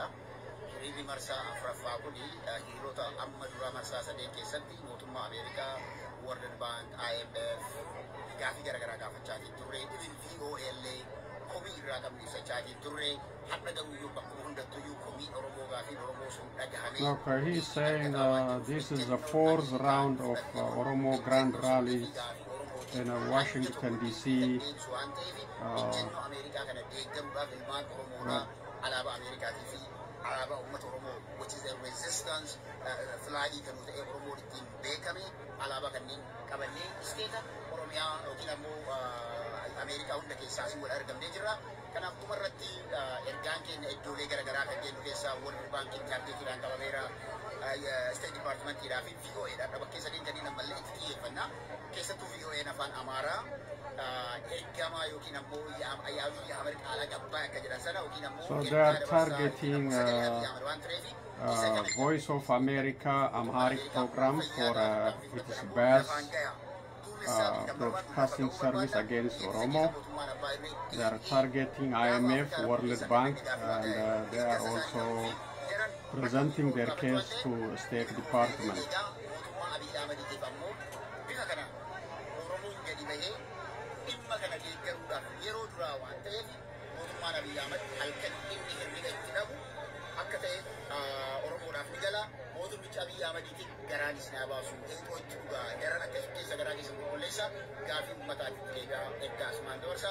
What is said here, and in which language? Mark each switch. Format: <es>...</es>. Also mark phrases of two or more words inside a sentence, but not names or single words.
<om>Hiriirri marsaa afuraffaa kun hiriirota amma dura marsaa sadeen keessatti mootummaa Ameerikaa, World Bank, IMF gaafii garaagaraa gaafachaatiin turre, VOA komii irraa qabnu ibsachaatiin turre, hadda garuuyyuu bakkuma hundattuyyuu komii Oromoo gaafii Oromoo sun dhagahamee.</om> <en>Okay, he's saying this is the fourth round of Oromo Grand Rally in Washington DC. Which is a resistance flag</en> <om>kan nuti Oromoo ittiin beekame alaabaa kanneen qabannee isteeta Oromiyaa yookiin ammoo Ameerikaa hunda keessaa wal argamnee jirra. Kanaaf dhumarratti ergaan keenya iddoolee garaagaraa kan jennu keessaa World Bankiin kaarteetiidhaan qabameera, State Departmentiidhaa fi VOAdhaan bakka sadeen kanneen ammallee itti xiyyeeffanna. Keessattuu VOAn afaan Amaaraa ergamaa yookiin ammoo Abiy Ahmed qaala gabbaa akka jedhan sana yookiin ammoo</om> <en>so they are targeting Voice of America Amharic program for its best broadcasting service against Oromo. They are targeting IMF, World Bank, and they are also presenting their case to State Department.</en> <om>Abiy Ahmed garaan isna baasu eegochuudha garan akka keessa garaa keessa qulqulleessa gaafii uummataatti eeggaa asumaan dabarsa</om>